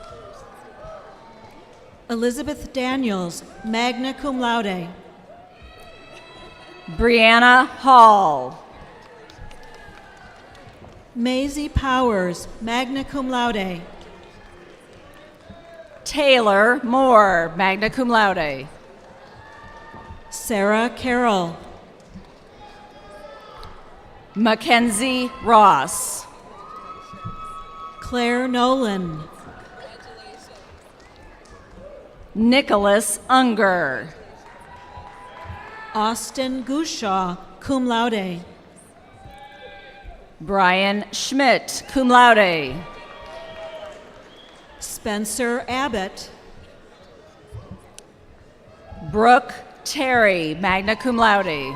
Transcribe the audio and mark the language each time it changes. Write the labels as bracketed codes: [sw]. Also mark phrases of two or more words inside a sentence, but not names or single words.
[en] Elizabeth Daniels, [la] magna cum laude. [en] Brianna Hall. Maisie Powers, [la] magna cum laude. [en] Taylor Moore, [la] magna cum laude. [en] Sarah Carroll. Mackenzie Ross. Claire Nolan. Nicholas Unger. Austin Gushaw, [la] cum laude. [en] Brian Schmidt, [la] cum laude. [en] Spencer Abbott. Brooke Terry, [la] magna cum laude.